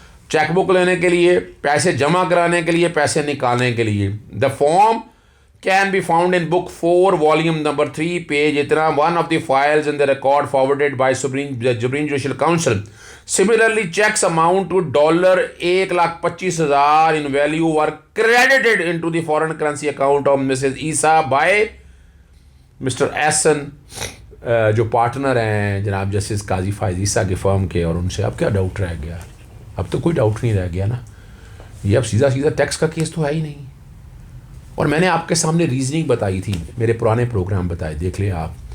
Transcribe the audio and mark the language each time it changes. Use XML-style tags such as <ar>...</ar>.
<ur>Cheque book لینے کے لیے, پیسے جمع کرانے کے لیے, پیسے نکالنے کے لیے.</ur> <en>The form can be found in book 4 volume number 3 page اتنا, one of the files in the record forwarded by Supreme Judicial Council. Similarly, checks amount to $1,25,000 in value were credited into the foreign currency account of Mrs. Isa by Mr.</en> <ur>Essen, جو partner ہیں جناب justice قاضی فائز عیسیٰ کی فرم کے, اور ان سے اب کیا doubt رہ گیا؟ اب تو کوئی ڈاؤٹ نہیں رہ گیا نا. یہ اب سیدھا ٹیکس کا کیس تو ہے ہی نہیں. اور میں نے آپ کے سامنے ریزننگ بتائی تھی, میرے پرانے پروگرام بتائے, دیکھ لیں آپ.</ur>